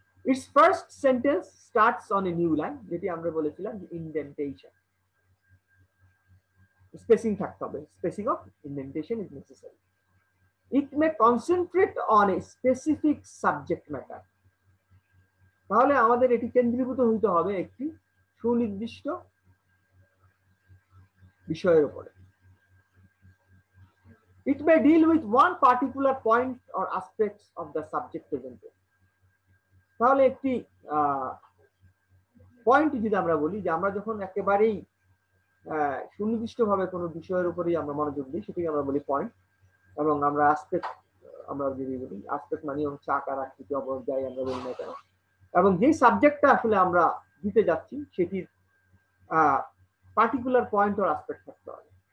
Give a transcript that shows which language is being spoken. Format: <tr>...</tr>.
<en>its first sentence starts on a new line,</en> <bn>যেটি আমরা বলেছিলাম যে ইনডেন্টেশন, স্পেসিং থাকতে হবে,</bn> <en>Spacing of indentation is necessary. It may concentrate on a specific subject matter,</en> <bn>তাহলে আমাদের এটি কেন্দ্রীভূত হইতে হবে একটি সুনির্দিষ্ট বিষয়ের উপরে।</bn> <en>It may deal with one particular point or aspects of the subject presented.</en> <bn>তাহলে একটি পয়েন্ট যদি আমরা বলি যে আমরা যখন একেবারেই সুনির্দিষ্টভাবে কোনো বিষয়ের উপরেই আমরা মনোযোগ দিই, সেটাকে আমরা বলি পয়েন্ট। এবং আমরা আসপেক্ট, আমরা যদি বলি আসপেক্ট মানে হচ্ছে আকার আকৃতি অবয়ব যাই আমরা বলি না কেন, এবং যে সাবজেক্টটা আসলে আমরা দিতে যাচ্ছি সেটির</bn> <en>particular point or aspect</en> <bn>থাকতে হবে।</bn>